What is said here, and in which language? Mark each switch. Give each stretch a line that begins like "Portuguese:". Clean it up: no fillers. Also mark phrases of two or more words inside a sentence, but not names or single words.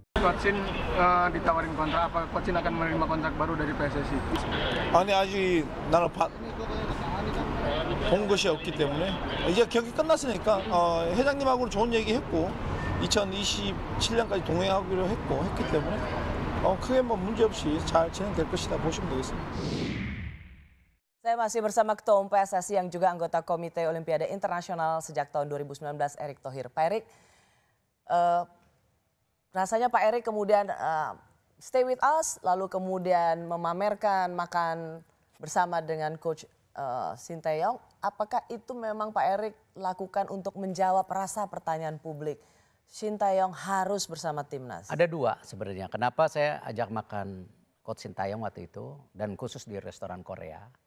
Indonesian: Coach Shin ditawarin kontrak, apa Coach Shin akan menerima kontrak baru dari PSSI?
Korean: 아니 아직 나는 본 것이 없기 때문에 이제 경기 끝났으니까 회장님하고는 좋은 얘기했고 2027년까지 동행하기로 했기 때문에 크게 뭐 문제 없이 잘 진행될 것이다 보시면 되겠습니다.
Indonesian: Saya masih bersama Ketua Umum PSSI yang juga anggota Komite Olimpiade Internasional sejak tahun 2019, Erick Thohir. Pak Erick, rasanya Pak Erick kemudian
English: stay with us,
Indonesian: lalu kemudian memamerkan makan bersama dengan Coach Sinteyong. Apakah itu memang Pak Erick lakukan untuk menjawab rasa pertanyaan publik? Sinteyong harus bersama timnas. Ada dua sebenarnya. Kenapa saya ajak makan Coach Sinteyong waktu itu dan khusus di restoran Korea.